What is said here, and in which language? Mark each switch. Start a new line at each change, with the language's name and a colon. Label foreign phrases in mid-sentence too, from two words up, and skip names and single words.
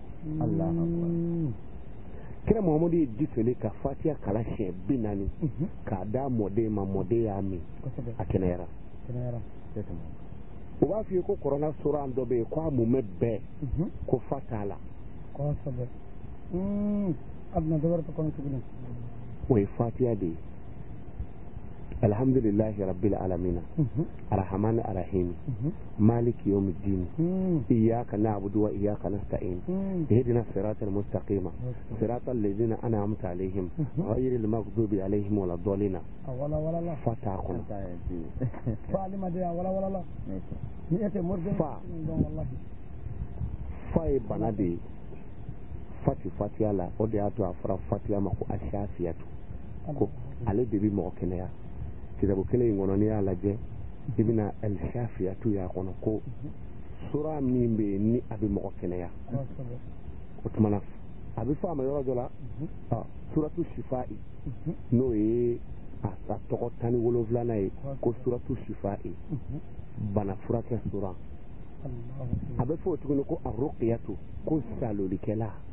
Bambara: kira Muhamadu ye di fili ka fatiha kala siɲɛ 40 k'a d'a mɔden ma mɔden y'a min a kɛnɛyara u b'a f'i ye ko kɔrɔna sura dɔ bɛ yen ko a mumɛ bɛɛ ko fa t'a la o ye fatiha de ye
Arabic: الحمد لله رب العالمين الرحمن الرحيم مالك يوم الدين إياك نعبد وإياك نستعين اهدنا الصراط المستقيم صراط الذين أنعمت عليهم غير المغضوب عليهم ولا الضالين
Bambara: fataqun fa ye bana de fatiha la o de y'a to a fɔra fatiha ma ko ashafiyatu ko ale de bi mɔgɔ kɛnɛya kitabu kelen in kɔnɔ n'i y'a lajɛ i bɛna al-shafiyatu y'a kɔnɔ ko sura min bɛ yen ni a bɛ mɔgɔ kɛnɛya o tumana a bɛ fɔ a ma yɔrɔ dɔ la
Arabic: سورة الشفاء
Bambara: n'o ye a tɔgɔ 17nan ye ko
Arabic: سورة الشفاء
Bambara: bana furakɛ sura a bɛ fɔ o tuguni ko ar-ruqyatu ko salolikɛla